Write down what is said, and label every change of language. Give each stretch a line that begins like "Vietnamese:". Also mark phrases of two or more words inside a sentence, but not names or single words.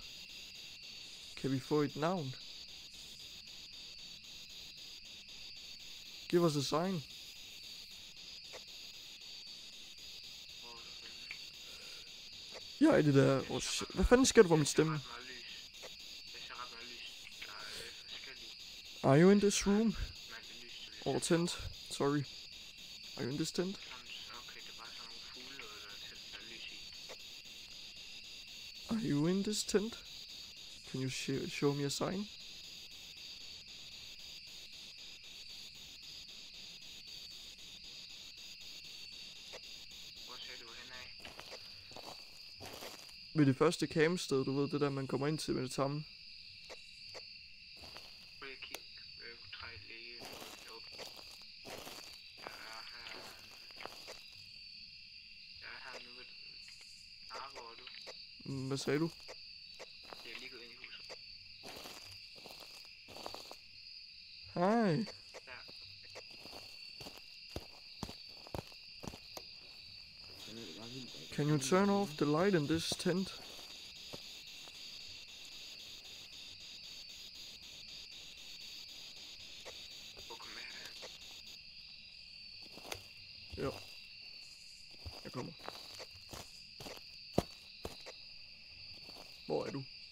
Danish: Kan vi få et navn? Giv os et sign. Hvor er du henne? Jeg er det der...
English: Oh, shit.
Danish: Hvad fanden sker der for min stemme? Jeg ser ret meget lys. Jeg ser ret meget lys. Der er forskellige
English: Are you in this room?
Danish: mærkelige lys.
English: Or tent? Sorry. Are you in this tent?
Danish: Okay, det er bare sådan nogle fugle, der er lys i.
English: Are you in this tent? Can you show me a sign?
Danish: Hvor ser du henad? Ved det første campsted, du ved, det der man kommer ind til med det samme. Prøv lige at kigge. Træk lige op. Jeg er her nu ved... Hvor er du? Hvad sagde du? Jeg er lige gået ind i huset. Hej. Der. Så er det bare vildt.
English: Can you turn off the light in this tent?
Danish: Hvor kom med her? Jo. Jeg kommer. Hvor er du?